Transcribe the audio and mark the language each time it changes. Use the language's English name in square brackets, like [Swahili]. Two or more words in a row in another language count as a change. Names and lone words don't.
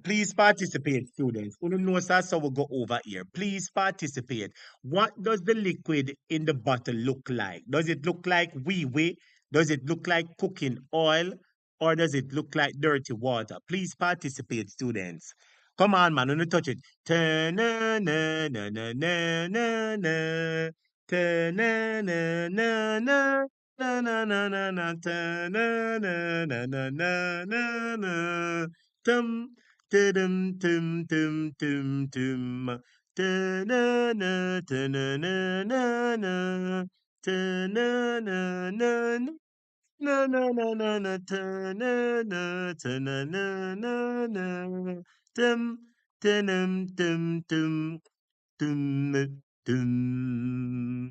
[English] Please participate, students. Who don't know sir, so we'll go over here. Please participate. What does the liquid in the bottle look like? Does it look like wee? Does it look like cooking oil? Or does it look like dirty water? Please participate, students. Come on, man. Don't touch it. Ta-na-na-na-na-na-na-na. Ta-na-na-na-na. Na na na na na ta na na na na na na na tum tum tum tum tum tum ta na na ta na na na na ta na na na na na na na na ta na na ta na na na na tum tum tum tum.